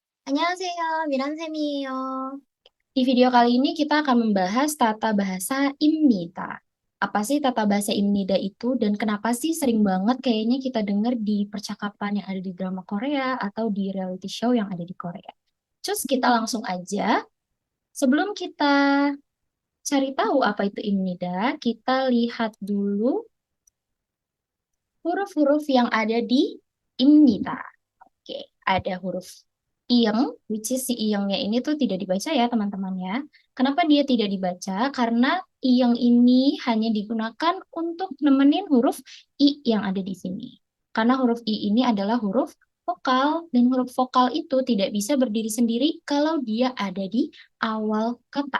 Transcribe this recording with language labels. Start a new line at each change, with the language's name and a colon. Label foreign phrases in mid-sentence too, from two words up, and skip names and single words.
Korean: 안녕하세요, 미란쌤이에요.
Indonesian: Di video kali ini kita akan membahas tata bahasa Imnida. Apa sih tata bahasa Imnida itu dan kenapa sih sering banget kayaknya kita dengar di percakapan yang ada di drama Korea atau di reality show yang ada di Korea. Terus kita langsung aja, sebelum kita cari tahu apa itu Imnida, kita lihat dulu huruf-huruf yang ada di Imnida. Oke, ada huruf iyeng,
English: which is
Indonesian: si iyengnya ini tuh tidak dibaca ya teman-teman ya. Kenapa dia tidak dibaca? Karena iyeng ini hanya digunakan untuk nemenin huruf i yang ada di sini. Karena huruf i ini adalah huruf vokal, dan huruf vokal itu tidak bisa berdiri sendiri kalau dia ada di awal kata.